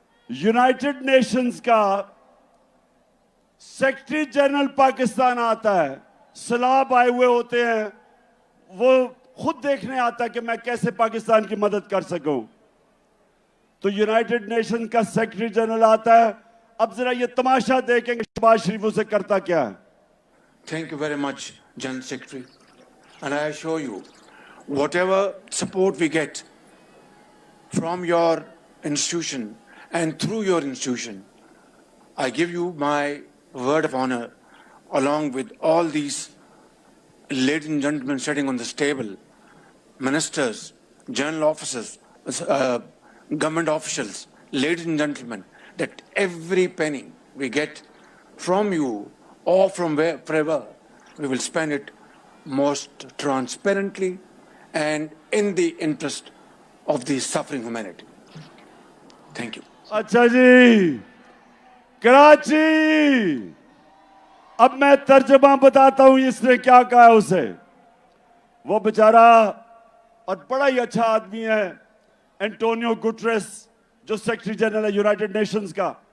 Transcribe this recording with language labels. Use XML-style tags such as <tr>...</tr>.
<hi>United Nations का secretary general Pakistan आता है, सलाब आए हुए होते हैं, वो खुद देखने आता है कि मैं कैसे पाकिस्तान की मदद कर सकूं। तो यूनाइटेड नेशन का सेक्रेटरी जनरल आता है। अब जरा ये तमाशा देखेंगे शहबाज शरीफ उसे करता क्या है।</hi> <en>Thank you very much, Jan Secretary. And I assure you, whatever support we get from your institution and through your institution, I give you my word of honor, along with all these ladies and gentlemen sitting on this table, ministers, general officers, government officials, ladies and gentlemen, that every penny we get from you or from wherever, we will spend it most transparently and in the interest of the suffering humanity. Thank you.</en> <hi>अच्छा जी, कराची, अब मैं तर्जमा बताता हूं इसने क्या कहा उसे। वो बेचारा और बड़ा ही अच्छा आदमी है एंटोनियो गुटरेस, जो सेक्रेटरी जनरल है यूनाइटेड नेशंस का।</hi>